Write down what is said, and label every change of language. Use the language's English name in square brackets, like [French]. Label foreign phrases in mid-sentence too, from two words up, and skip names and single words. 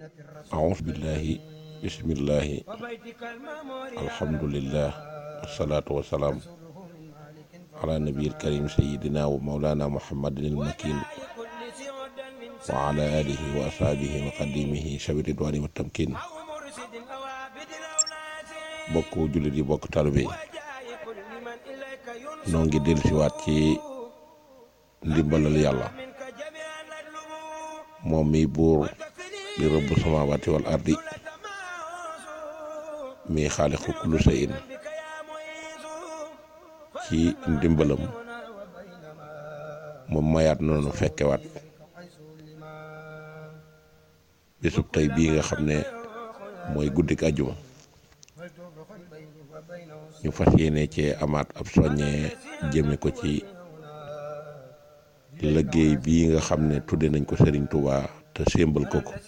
[Arabic] أعوذ بالله بسم الله الحمد لله والصلاة والسلام على النبي الكريم سيدنا ومولانا محمد المكين وعلى آله وأصحابه وقديمه شوي الرضوان والتمكين [Wolof] bokk jullit yi bokk taalibe yi noo ngi dellu si waat ci ndimbalal yàlla moom mi buur di rëbb [Arabic] السماوات والأرض [Wolof] mi [Arabic] خالق كل شيء [Wolof] ci ndimbalam moom mayaat noonu fekkewaat bésub tey bii nga xam ne mooy guddik àjjuma ñu fas yéene cee amaat ab soññee jëme ko ci liggéey bii nga xam ne tudde nañ ko Serigne Touba te sémbal ko